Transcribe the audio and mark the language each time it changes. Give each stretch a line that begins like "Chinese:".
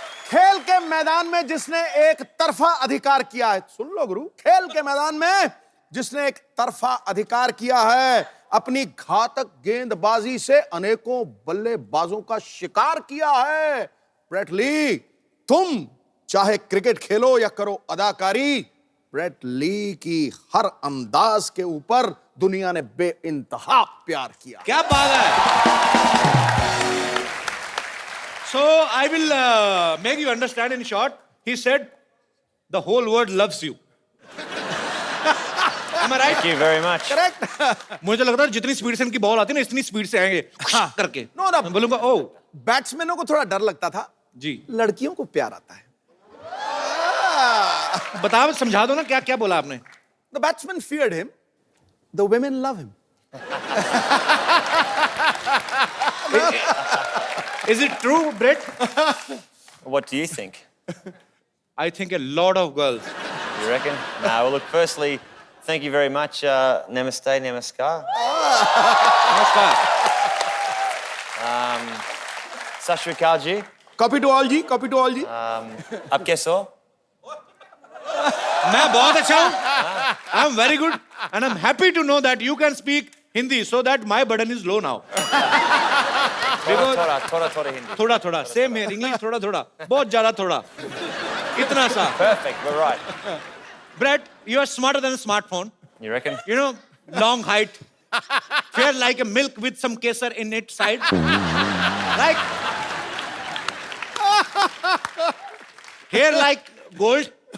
Hindi: खेल के मैदान में जिसने एक तरफा अधिकार किया है, सुन लो गुरु, खेल के मैदान में जिसने एक तरफा अधिकार किया है, अपनी घातक गेंदबाजी से अनेकों बल्लेबाजों का शिकार किया है, ब्रेट ली. तुम चाहे क्रिकेट खेलो या करो अदाकारी, ब्रेट ली की हर अंदाज के ऊपर दुनिया ने बेइंतहा प्यार किया. क्या बात है.
English: So I will make you understand in short. He said, the whole world loves you. Am I right? Thank you very much. Correct.
Hindi: मुझे लगता है जितनी स्पीड से इनकी बॉल आती है ना, इतनी स्पीड से आएंगे करके.
English: No, no.
Hindi: मैं बोलूंगा ओ बैट्समैनों को थोड़ा डर लगता था, जी. लड़कियों को प्यार आता है. बताओ, समझा दो ना, क्या क्या बोला आपने.
English: The batsmen feared him. The women love him. Is it true, Brett? What do you think? I think a lot of girls. You reckon? No, well, look, firstly, thank you very much.
Hindi: Namaste, namaskar. नमस्कार.
Punjabi: Sat Shri Akal ji.
English: Copy to all जी, copy to all जी.
Hindi: Aap kaise ho? मैं बहुत अच्छा हूँ.
English: I'm very good and I'm happy to know that you can speak Hindi so that my burden is low now.
Hindi: Thoda Hindi. थोड़ा थोड़ा same है. English थोड़ा थोड़ा, बहुत ज्यादा थोड़ा, इतना सा.
English: Perfect, we're right. Brett, you are smarter than a smartphone. You reckon? You know, long height, fair like a milk with some kesar in its side. Like hair like gold.